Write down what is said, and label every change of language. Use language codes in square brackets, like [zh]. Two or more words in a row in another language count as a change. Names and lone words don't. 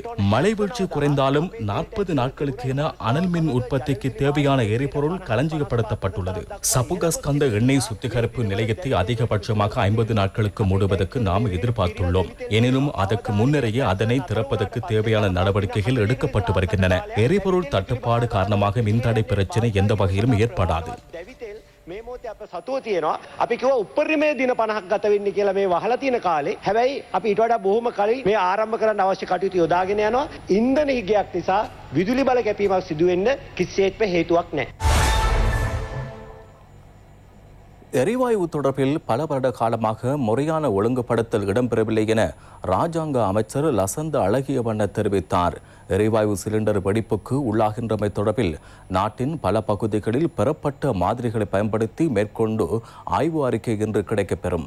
[ta] மழை வீழ்ச்சி குறைந்தாலும் 40 நாட்களுக்கு என அனல் மின் உற்பத்திக்கு தேவையான எரிபொருள் களஞ்சியப்படுத்தப்பட்டுள்ளது. சபுகஸ்கந்த எண்ணெய் சுத்திகரிப்பு நிலையத்தை அதிகபட்சமாக 50 நாட்களுக்கு மூடுவதற்கு நாம் எதிர்பார்த்துள்ளோம். எனினும் அதற்கு முன்னரேயே அதனை திறப்பதற்கு தேவையான நடவடிக்கைகள் எடுக்கப்பட்டு வருகின்றன. எரிபொருள் தட்டுப்பாடு காரணமாக மின்தடை பிரச்சினை எந்த வகையிலும் ஏற்படாது. [si] මේ මොහොතේ අප සතුව තියෙනවා. අපි කිව්වා උපරිමයේ දින 50ක් ගත වෙන්නේ කියලා මේ වහලා තියෙන කාලේ. හැබැයි අපි ඊට වඩා බොහොම කලින් මේ ආරම්භ කරන්න අවශ්‍ය කටයුතු යොදාගෙන යනවා. ඉන්ධන හිගයක් නිසා විදුලි බල කැපීමක් සිදු වෙන්න කිසිසේත්ම හේතුවක් නැහැ. [ta] எரிவாயு தொடர்பில் பல வருட காலமாக முறையான ஒழுங்குபடுத்தல் இடம்பெறவில்லை என ராஜாங்க அமைச்சர் லசந்த அழகியவண்ண தெரிவித்தார். எரிவாயு சிலிண்டர் வெடிப்புக்கு உள்ளாகின்றமை தொடர்பில் நாட்டின் பல பகுதிகளில் பெறப்பட்ட மாதிரிகளை பயன்படுத்தி மேற்கொண்டு ஆய்வு அறிக்கை இன்று கிடைக்கப்பெறும்.